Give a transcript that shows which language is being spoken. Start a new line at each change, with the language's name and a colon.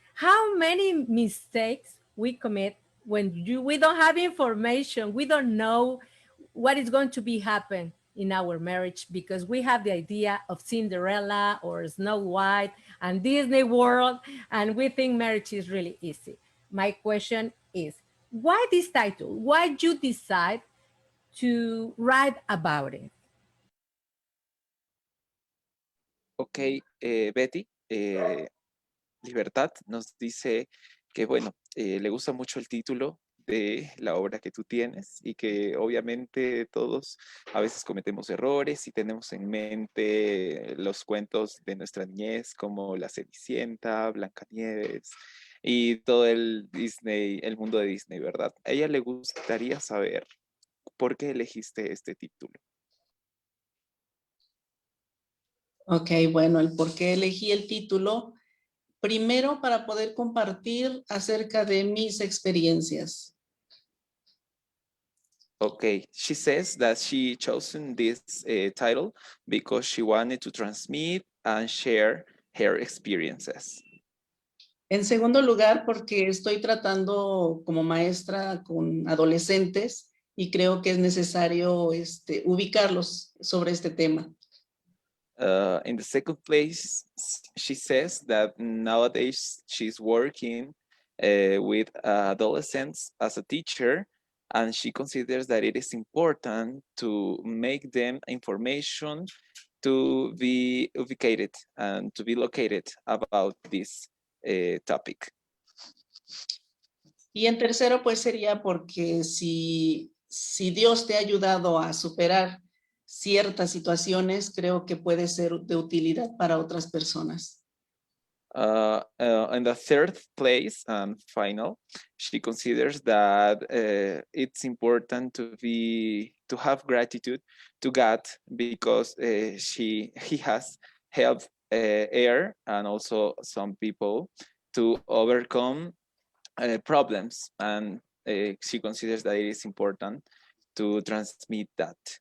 English: how many mistakes we commit when we don't have information, we don't know what is going to be happen in our marriage, because we have the idea of Cinderella or Snow White and Disney World, and we think marriage is really easy. My question is, why this title? Why did you decide to write about it?
Spanish: Ok, Betty, Libertad nos dice que, bueno, le gusta mucho el título de la obra que tú tienes y que obviamente todos a veces cometemos errores y tenemos en mente los cuentos de nuestra niñez como La Cenicienta, Blancanieves y todo el Disney, el mundo de Disney, ¿verdad? A ella le gustaría saber por qué elegiste este título. Ok, bueno, el por qué elegí el título. Primero, para poder compartir acerca de mis experiencias.
English: Okay, she says that she chosen this title because she wanted to transmit and share her experiences.
Spanish: En segundo lugar, porque estoy tratando como maestra con adolescentes y creo que es necesario ubicarlos sobre este tema.
English: In the second place, she says that nowadays she's working with adolescents as a teacher, and she considers that it is important to make them information to be ubicated and to be located about this topic.
Spanish: Y en tercero, pues sería porque si Dios te ha ayudado a superar ciertas situaciones, creo que puede ser de utilidad para otras personas.
English: In the third place and final, she considers that it's important to have gratitude to God because he has helped her and also some people to overcome problems, and she considers that it is important to transmit that.